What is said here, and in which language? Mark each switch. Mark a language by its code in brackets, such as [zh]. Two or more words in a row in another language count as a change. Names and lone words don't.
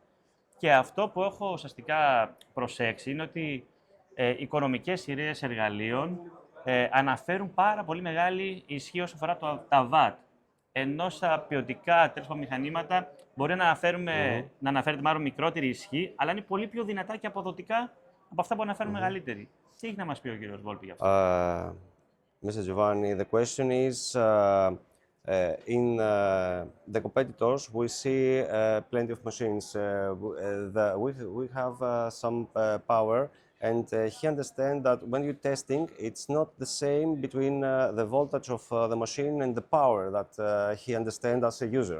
[el] Και αυτό που έχω ουσιαστικά προσέξει είναι ότι οι οικονομικές σειρές εργαλείων αναφέρουν πάρα πολύ μεγάλη ισχύ όσον αφορά τα watt. Ενώ στα ποιοτικά μηχανήματα μπορεί να αναφέρεται μάλλον μικρότερη ισχύ, αλλά είναι πολύ πιο δυνατά και αποδοτικά από αυτά που αναφέρουν μεγαλύτερη. Τι έχει να μας πει ο κύριος Βόλπη γι' αυτό? [en] Mr. Giovanni, the question is, in the competitors, we see plenty of machines. We have some power, and he understands that when you're testing, it's not the same between the voltage of the machine and the power that he understands as a user.